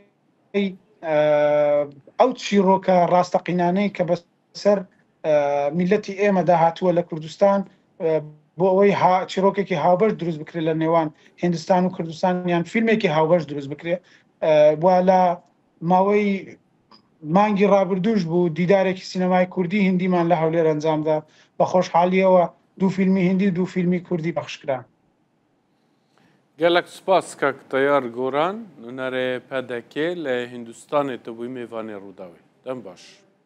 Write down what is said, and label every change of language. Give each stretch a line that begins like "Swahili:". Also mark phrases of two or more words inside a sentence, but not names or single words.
Central Kurdish: ئەو چیرۆکە ڕاستەقینانەی کە بەسەر میلەتی ئێمەدا هاتووە لە کوردستان بۆ ئەوەی چیرۆکێکی هاوبەش دروست بکرێت لە نێوان هیندستان و کوردستان یان فیلمێکی هاوبەش دروست بکرێت وا لە ماوەی مانگی ڕابردووش بوو دیدارێکی سینەمای کوردی هندیمان لە هەولێر ئەنجامدا بە خۆشحالیەوە 2 فیلمی هندی 2 فیلمی کوردی بەخشکرا.
Kurdish: gelek spas kak tayar goran nûnerê pedekê li Hindistanê te bûyî mêvanê Rûdawê dem baş.